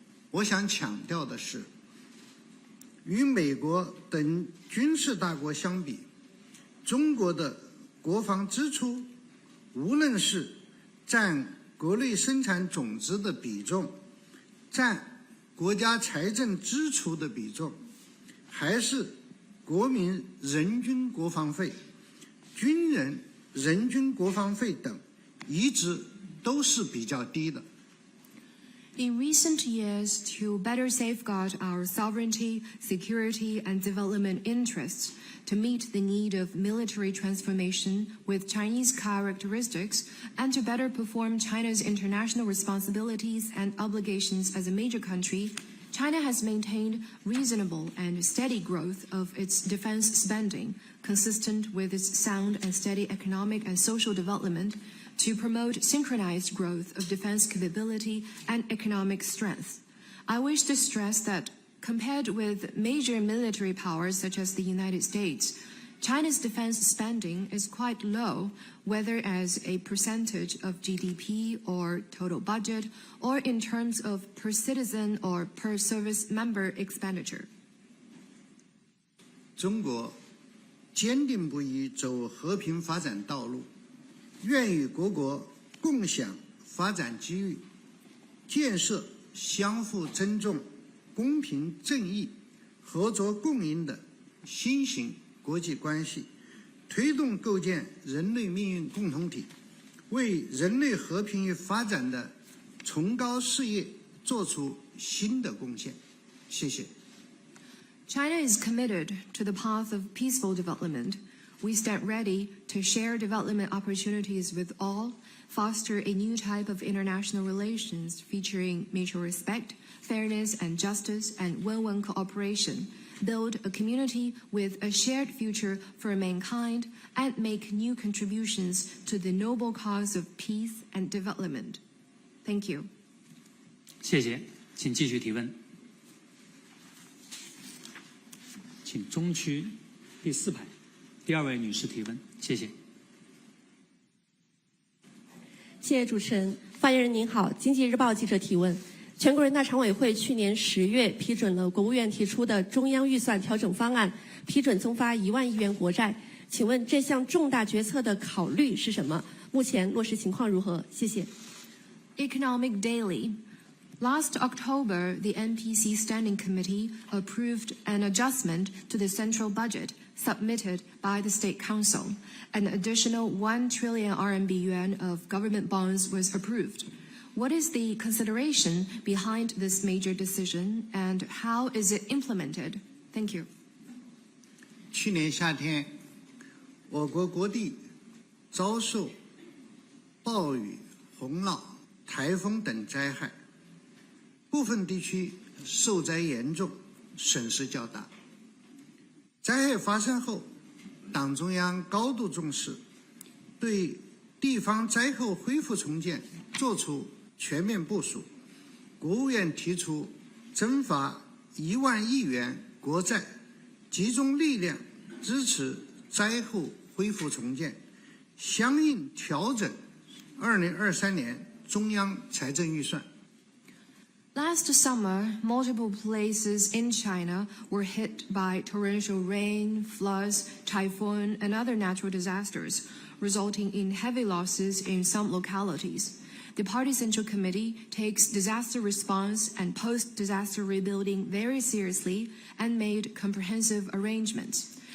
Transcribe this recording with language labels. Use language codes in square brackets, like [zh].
[zh] 我想强调的是，与美国等军事大国相比，中国的国防支出，无论是占国内生产总值的比重，占国家财政支出的比重，还是国民人均国防费、军人人均国防费等，一直都是比较低的。 [en] In recent years, to better safeguard our sovereignty, security, and development interests, to meet the need of military transformation with Chinese characteristics, and to better perform China's international responsibilities and obligations as a major country, China has maintained reasonable and steady growth of its defense spending, consistent with its sound and steady economic and social development, to promote synchronized growth of defense capability and economic strength. I wish to stress that compared with major military powers such as the United States, China's defense spending is quite low, whether as a percentage of GDP or total budget, or in terms of per citizen or per service member expenditure. [zh] 中国坚定不移走和平发展道路，愿与各国共享发展机遇，建设相互尊重、公平正义、合作共赢的新型国际关系，推动构建人类命运共同体，为人类和平与发展的崇高事业做出新的贡献。谢谢。 [en] China is committed to the path of peaceful development. We stand ready to share development opportunities with all, foster a new type of international relations featuring mutual respect, fairness and justice, and win-win cooperation, build a community with a shared future for mankind, and make new contributions to the noble cause of peace and development. Thank you. [zh] 谢谢，请继续提问。请中区第4排第2位女士提问，谢谢。谢谢主持人。发言人您好，经济日报记者提问。全国人大常委会去年10月批准了国务院提出的中央预算调整方案，批准增发1万亿元国债。请问这项重大决策的考虑是什么？目前落实情况如何？谢谢。 [en] Economic Daily. Last October, the NPC Standing Committee approved an adjustment to the central budget submitted by the State Council. An additional 1 trillion RMB yuan of government bonds was approved. What is the consideration behind this major decision, and how is it implemented? Thank you. [zh] 去年夏天，我国各地遭受暴雨、洪涝、台风等灾害，部分地区受灾严重，损失较大。灾害发生后，党中央高度重视，对地方灾后恢复重建作出全面部署。国务院提出增发1万亿元国债，集中力量支持灾后恢复重建，相应调整2023年中央财政预算。 [en] Last summer, multiple places in China were hit by torrential rain, floods, typhoon, and other natural disasters, resulting in heavy losses in some localities. The Party Central Committee takes disaster response and post-disaster rebuilding very seriously and made comprehensive arrangements.